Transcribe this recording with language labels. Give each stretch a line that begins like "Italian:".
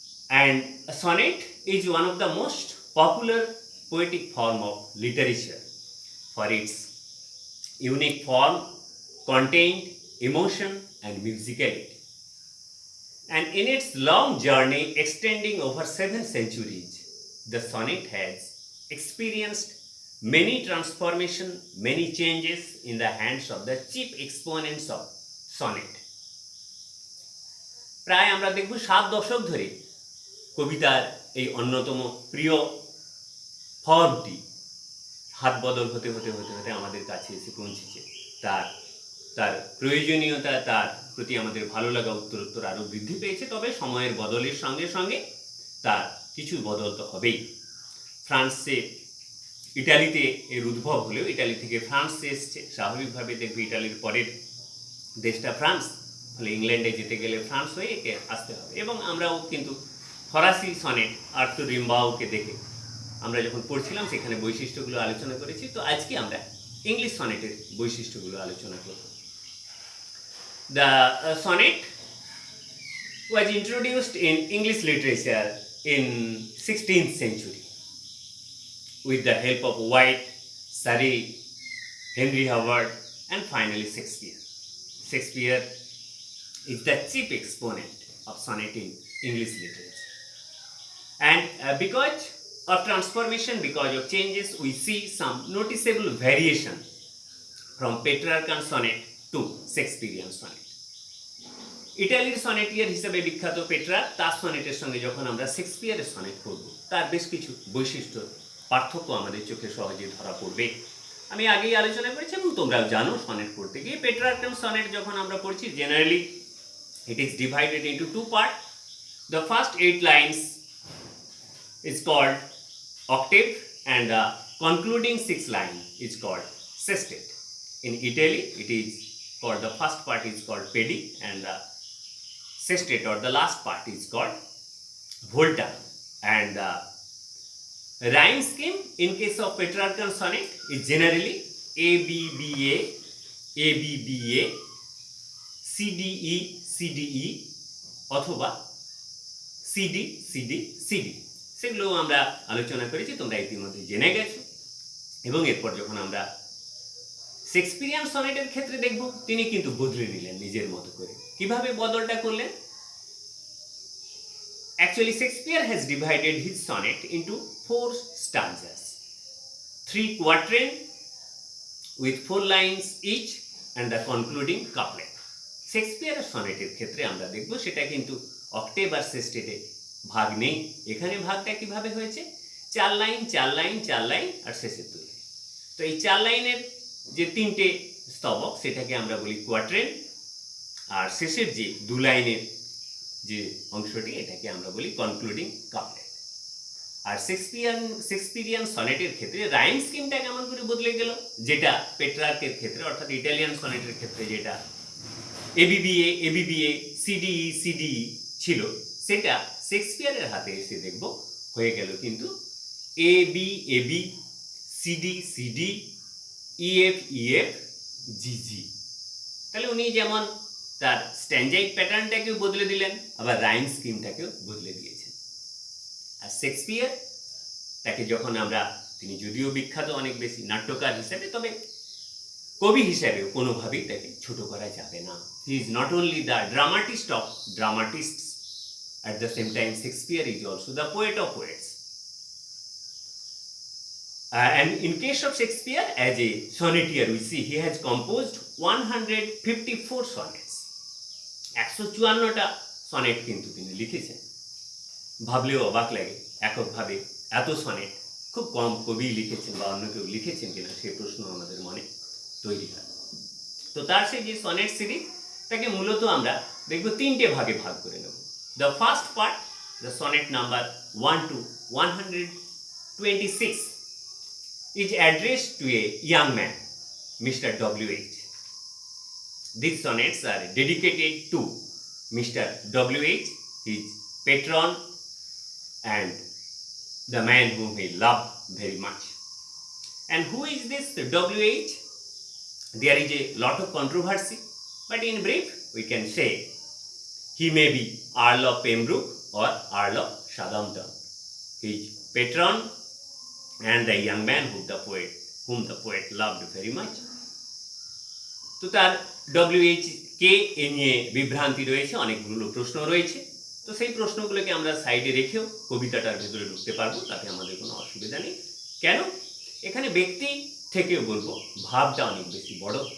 English: And a sonnet is one of the most popular poetic form of literature for its unique form, content, emotion and musicality. And in its long journey extending over 7 centuries, the sonnet has experienced many transformations, many changes in the hands of the chief exponents of sonnet.
Bangla: প্রায় আমরা দেখব 7 দশক ধরে কবিতার এই অন্যতম প্রিয় ফর্মটি হাত বদল হতে হতে হতে হতে আমাদের কাছে এসে পৌঁছেছে। তার প্রয়োজনীয়তা, তার প্রতি আমাদের ভালো লাগা উত্তরোত্তর আরও বৃদ্ধি পেয়েছে। তবে সময়ের বদলের সঙ্গে সঙ্গে তার কিছু বদল তো হবেই। ফ্রান্সে, ইটালিতে এর উদ্ভব হলেও ইটালি থেকে ফ্রান্সে এসছে। স্বাভাবিকভাবে দেখবে ইটালির পরের দেশটা ফ্রান্স, ফলে ইংল্যান্ডে যেতে গেলে ফ্রান্স হয়ে একে আসতে হবে। এবং আমরাও কিন্তু ফরাসি সনেট আর্থুর রিম্বাউকে দেখে আমরা যখন পড়ছিলাম সেখানে বৈশিষ্ট্যগুলো আলোচনা করেছি। তো আজকে আমরা ইংলিশ সনেটের বৈশিষ্ট্যগুলো আলোচনা করব।
English: The sonnet was introduced in English literature in 16th century with the help of White, Surrey, Henry Howard and finally Shakespeare. Shakespeare is the chief exponent of sonnet in English literature. And because of transformation, because of changes, we see some noticeable variation from Petrarchan sonnet to Shakespearean sonnet.
Bangla: ইটালির সনেটিয়ার হিসেবে বিখ্যাত Petrarch, তার সনেটের সঙ্গে যখন আমরা শেক্সপিয়ারের sonnet পড়ব তার বেশ কিছু বৈশিষ্ট্য, পার্থক্য আমাদের চোখে সহজে ধরা পড়বে। আমি আগেই আলোচনা করেছি এবং তোমরাও জানো, সনেট পড়তে গিয়ে পেট্রার্কান সনেট যখন আমরা পড়ছি, generally
English: it is divided into 2 parts. The first 8 lines is called octave and the concluding 6 line is called sestet. In Italy it is called, the first part is called pedi and the sestet or the last part is called volta. And the rhyme scheme in case of Petrarchan sonnet is generally ABBA, ABBA, CDE, CDE
Bangla: অথবা
English: CD, CD, CD।
Bangla: সেগুলো আমরা আলোচনা করেছি, তোমরা ইতিমধ্যে জেনে গেছো। এবং এরপর যখন আমরা শেক্সপিয়ারিয়ান সনেটের ক্ষেত্রে দেখব, তিনি কিন্তু বদলে নিলেন নিজের মতো করে। কিভাবে বদলটা করলেন?
English: Actually Shakespeare has divided his sonnet into 4 stanzas, 3 quatrain, with 4 lines each and the concluding couplet.
Bangla: শেক্সপিয়ারের সনেটের ক্ষেত্রে আমরা দেখব সেটা কিন্তু অক্টেভ আর সেস্টেটে ভাগ নেই। এখানে ভাগটা কিভাবে হয়েছে, 4 লাইন 4 লাইন 4 লাইন আর শেষের 2 লাইন। তো এই 4 লাইনের যে 3টে স্তবক সেটাকে আমরা বলি কোয়াট্রেন, আর শেষের যে 2 লাইনের যে অংশটি এটাকে আমরা বলি কনক্লুডিং কাপলেট। আর শেক্সপিয়ারিয়ান সনেটের ক্ষেত্রে রাইম স্কিমটা কেমন করে বদলে গেল, যেটা পেট্রার্কের ক্ষেত্রে অর্থাৎ ইটালিয়ান সনেটের ক্ষেত্রে যেটা এবিবিএ এবিবিএ সিডিই সিডিই ছিল, সেটা শেক্সপিয়ারের হাতে এসে দেখব হয়ে গেল কিন্তু A B AB CD CD EF EF জিজি। তাহলে উনি যেমন তার স্ট্যান্ডার্ড প্যাটার্নটাকেও বদলে দিলেন, আবার রাইম স্কিমটাকেও বদলে দিয়েছেন। আর শেক্সপিয়ার তাকে যখন আমরা, তিনি যদিও বিখ্যাত অনেক বেশি নাট্যকার হিসেবে, তবে কবি হিসেবেও কোনোভাবেই তাকে ছোট করা যাবে না।
English: He is not only the dramatist of dramatists, at the same time Shakespeare is also the poet of poets. And in case of Shakespeare, as a sonneteer, we see he has composed 154 sonnets.
Bangla: 154টা sonnet কিন্তু তিনি লিখেছেন। ভাবলেও অবাক লাগে, এককভাবে এত sonnet খুব কম কবি লিখেছেন বা অন্য কেউ লিখেছেন কিনা সেই প্রশ্ন আমাদের মনে তৈরি হয়। তো তার সেই যে সনেট সিরিজ, তাকে মূলত আমরা দেখব 3টে ভাগে ভাগ করে নেব।
English: The first part, the sonnet number 1 to 126, is addressed to a young man, Mr. W.H. These sonnets are dedicated to Mr. W.H., his patron and the man whom he loved very much. And who is this W.H.? There is a lot of controversy, but in brief, we can say he may be Earl of Pembroke or Earl of Southampton, his patron and the young man whom the poet loved very much.
Bangla: তো তার WH কে এ নিয়ে বিভ্রান্তি রয়েছে, অনেকগুলো প্রশ্ন রয়েছে। তো সেই প্রশ্নগুলোকে আমরা সাইডে রেখেও কবিতাটার ভেতরে ঢুকতে পারবো, তাতে আমাদের কোনো অসুবিধা নেই। কেন, এখানে ব্যক্তি থেকেও বলবো ভাবটা অনেক বেশি বড়।